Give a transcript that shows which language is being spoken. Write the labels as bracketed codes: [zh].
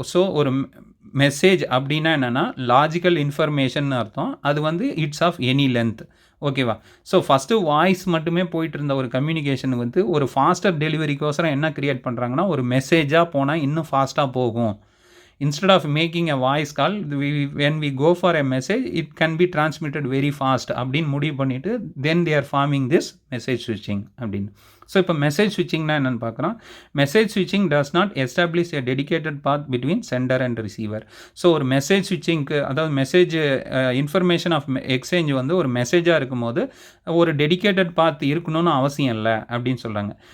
[ta] So ஒரு message அப்படின்னா என்னென்னா லாஜிக்கல் இன்ஃபர்மேஷன் அர்த்தம். அது வந்து [en] It's of any length. [ta] ஓகேவா? ஸோ ஃபஸ்ட்டு வாய்ஸ் மட்டுமே போயிட்டு இருந்த ஒரு கம்யூனிகேஷன் வந்து ஒரு ஃபாஸ்டர் டெலிவரிக்கோசரம் என்ன க்ரியேட் பண்ணுறாங்கன்னா, ஒரு மெசேஜாக போனால் இன்னும் ஃபாஸ்ட்டாக போகும். [en] Instead of making a voice call, when we go for a message, it can be transmitted very fast [ta] அப்படின்னு முடிவு பண்ணிவிட்டு [en] then they are forming this message switching அப்படின்னு. [ta] ஸோ இப்போ மெசேஜ் ஸ்விட்சிங்னா என்னென்னு பார்க்குறோம். [en] Message ஸ்விட்சிங் does not establish a dedicated path between centre and receiver. [ta] So ஒரு message ஸ்விட்சிங்க்கு, அதாவது மெசேஜ் இன்ஃபர்மேஷன் ஆஃப் எக்ஸ்சேஞ்ச் வந்து ஒரு மெசேஜாக இருக்கும்போது ஒரு டெடிகேட்டட் பாத் இருக்கணும்னு அவசியம் இல்லை அப்படின்னு சொல்கிறாங்க.